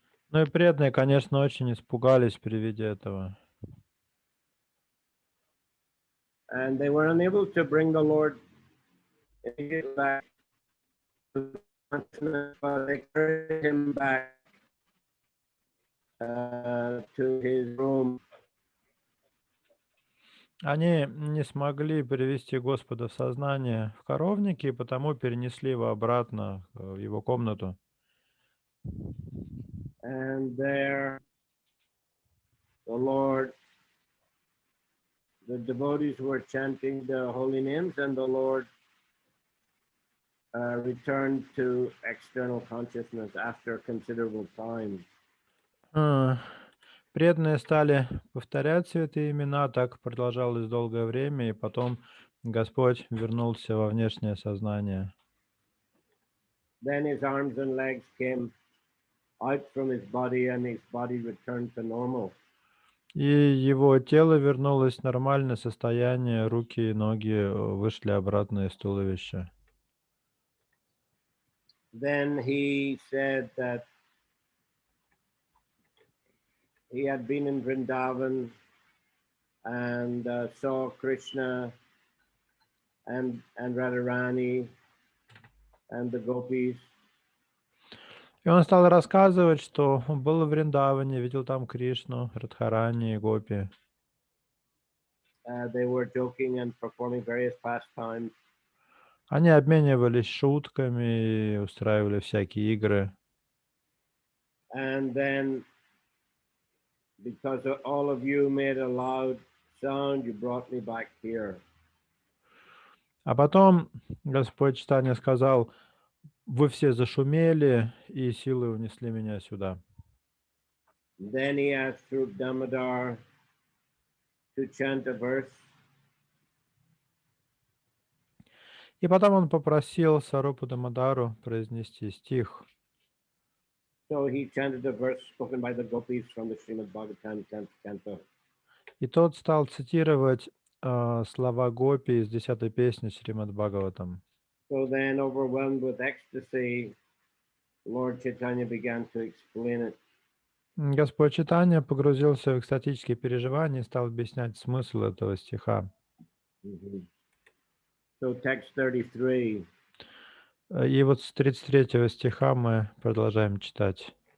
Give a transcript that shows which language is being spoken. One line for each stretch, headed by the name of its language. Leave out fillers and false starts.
Russian: Ну и преданные, конечно, очень испугались при виде этого.
English: And they were unable to bring the Lord back to consciousness, but they carried him back to his room.
Russian: Они не смогли привести Господа в сознание в коровнике, и потому перенесли его обратно в его комнату.
English: And there, the Lord, the devotees were chanting the holy names, and the Lord returned to external consciousness after considerable time.
Russian: А, Преданные стали повторять святые имена, так продолжалось долгое время, и потом Господь вернулся во внешнее сознание.
English: Then his arms and legs came out from his body, and his body returned to normal.
Russian: И его тело вернулось в нормальное состояние, руки и ноги вышли обратно из туловища.
English: Then he said that he had been in Vrindavan and saw Krishna and Radharani and the gopis.
Russian: И он стал рассказывать, что он был в Вриндаване, видел там Кришну, Радхарани и Гопи.
English: They were joking and performing various pastimes.
Russian: Они обменивались шутками и устраивали всякие игры.
English: And then, because all of you made a loud sound, you brought me back here.
Russian: А потом Господь Чайтанья сказал: вы все зашумели и силой унесли меня сюда.
English: Then he asked Rup Damodar to chant a verse.
Russian: И потом он попросил Сарупу Дамодару произнести стих.
English: So he chanted a verse spoken by the gopis from the Srimad Bhagavatam 10th canto.
Russian: И тот стал цитировать слова Гопи из 10-й песни Шримад Бхагаватам.
English: So then, overwhelmed with ecstasy, Lord Chaitanya began to explain it.
Russian: Господь Чайтанья погрузился в экстатические переживания и стал объяснять смысл этого стиха.
English: So text 33.
Russian: И вот с 33 стиха мы продолжаем читать.